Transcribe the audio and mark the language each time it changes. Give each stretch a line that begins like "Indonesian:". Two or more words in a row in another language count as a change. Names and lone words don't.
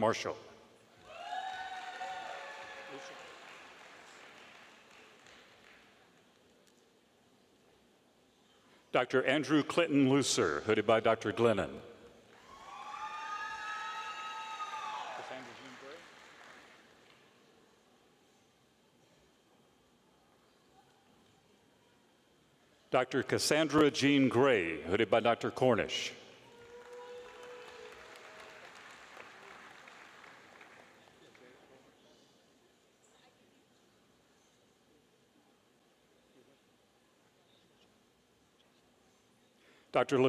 English: Marshall. Dr. Andrew Clinton Lucer, hooded by Dr. Glennon. Dr. Cassandra Jean Gray, hooded by Dr. Cornish. Dr.